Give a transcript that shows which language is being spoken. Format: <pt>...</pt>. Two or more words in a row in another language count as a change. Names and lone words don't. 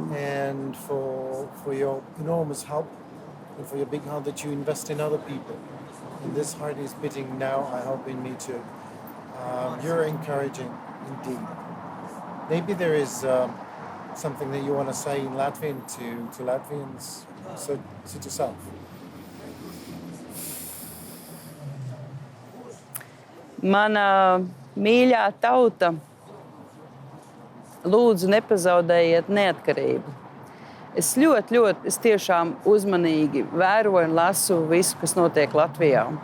<en>And for your enormous help, and for your big heart that you invest in other people. And this heart is beating now, I hope, in me too. You're encouraging, indeed. Maybe there is something that you want to say in Latvian to Latvians, so to yourself.</en> <lv>Mana mīļā tauta, lūdzu nepazaudējiet neatkarību. Es tiešām uzmanīgi vēroju un lasu visu, kas notiek Latvijā.</lv>